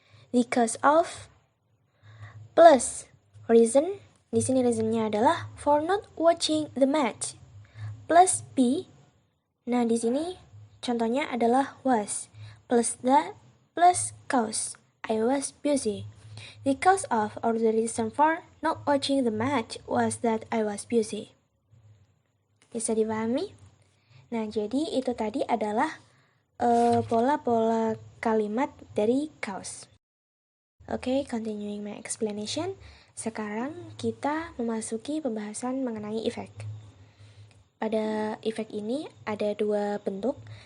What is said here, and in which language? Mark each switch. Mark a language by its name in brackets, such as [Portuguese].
[English] The cause of plus reason, [Indonesian] di sini reasonnya adalah [English] for not watching the match plus be. [Indonesian] Nah, di sini contohnya adalah [English] was plus that plus cause I was busy. The cause of or the reason for not watching the match was that I was busy. [Indonesian] Bisa dipahami? Nah, jadi itu tadi adalah pola-pola kalimat dari cause. [English] Okay, continuing my explanation. [Indonesian] Sekarang kita memasuki pembahasan mengenai effect. Pada effect ini ada dua bentuk.